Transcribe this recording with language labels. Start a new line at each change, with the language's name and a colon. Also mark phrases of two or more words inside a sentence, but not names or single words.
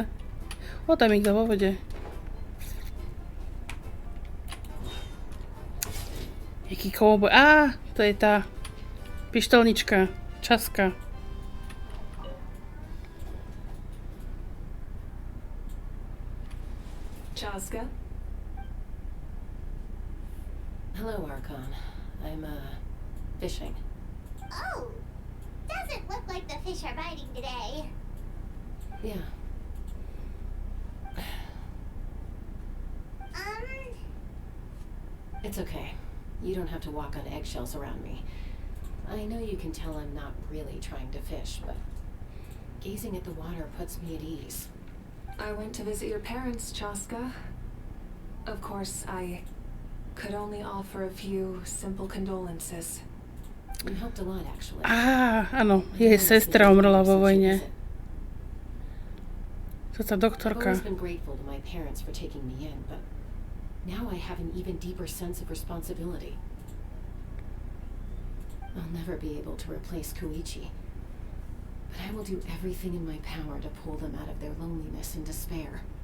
Slovak: O, tam je kto vo vode.
Czech: Jaký kouboj.
Slovak: Á, to je tá pištolnička, časka. Chaska?
English: Hello, Archon. I'm, fishing. Oh, doesn't look like the fish are biting today. Yeah. It's okay. You don't have to walk on eggshells around me. I know you can tell I'm not really trying to fish, but gazing at the water puts me at ease. I went to visit your parents, Chaska. Of course, I could only offer a few simple condolences. You helped a lot, actually.
Slovak: Á, áno, jej sestra umrela vo vojne. To tá
English: I've
Slovak: doktorka.
English: always been grateful to my parents for taking me in, but now I have an even deeper sense of responsibility. I'll never be able to replace Koichi, but I will do everything in my power to pull them out of their loneliness and despair.